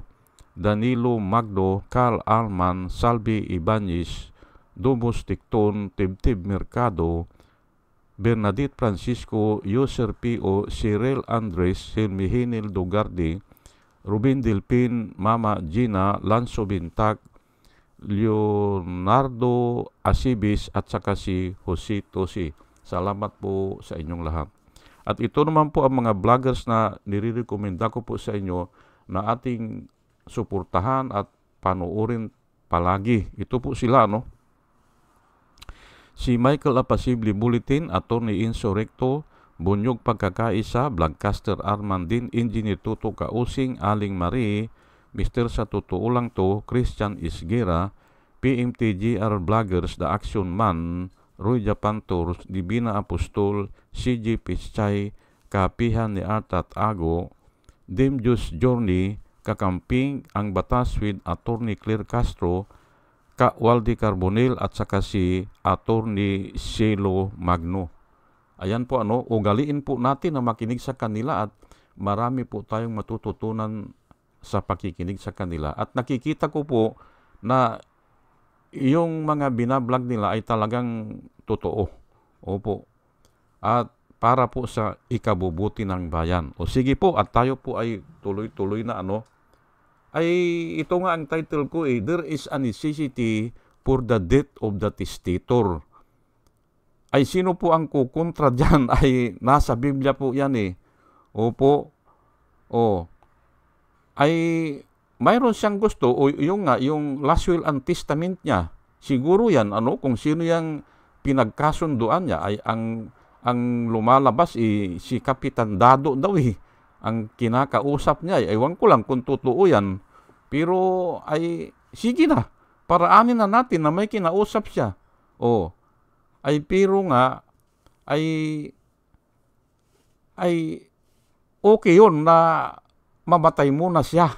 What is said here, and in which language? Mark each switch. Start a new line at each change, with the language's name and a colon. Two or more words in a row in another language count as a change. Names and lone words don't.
Filipino: Danilo Magno, Carl Alman, Salvi Ibanez, Domos Ticton, Tibtib Mercado, Bernadette Francisco, Yoser P.O., Cyril Andres, Silmihinil Dugardi, Ruben Delpin, Mama Gina, Lanzo Bintak, Leonardo Asibis at saka si Jose Tosi. Salamat po sa inyong lahat. At ito naman po ang mga vloggers na nire-recommenda ko po sa inyo na ating suportahan at panuorin palagi. Ito po sila Si Michael Apasible Bulletin, Attorney Insurrecto, Bunyog Pagkakaisa, Blancaster Armandin, Engineer Tuto Kausing, Aling Marie, Mr. Sa Totoo Lang To, Christian Isgera, PMTGR Vloggers, The Action Man, Roy Japantor, Divina Apostol, C.J. Pischay, Kapihan ni Artat Ago, Dim Jus Journey, kakamping ang batas with Attorney Claire Castro, ka Waldi Carbonell at saka si Attorney Cielo Magno. Ayan po ugaliin po natin na makinig sa kanila at marami po tayong matututunan sa pakikinig sa kanila. At nakikita ko po na yung mga binablog nila ay talagang totoo. Opo. At para po sa ikabubuti ng bayan. O sige po, at tayo po ay tuloy-tuloy na ay ito nga ang title ko
English: There is a necessity for the death of the testator.
Filipino: Ay sino po ang kukontra dyan? Ay nasa Biblia po yan Opo. Ay mayroon siyang gusto o yung
English: last will and testament
Filipino: niya. Siguro yan kung sino yung pinagkasunduan niya ay ang lumalabas si Kapitan Dado daw ang kinakausap niya. Ewan ko lang kung totoo yan. Pero ay sige na. Paraanin na natin na may kinausap siya. Ay pero nga ay okay yun na mamatay muna siya.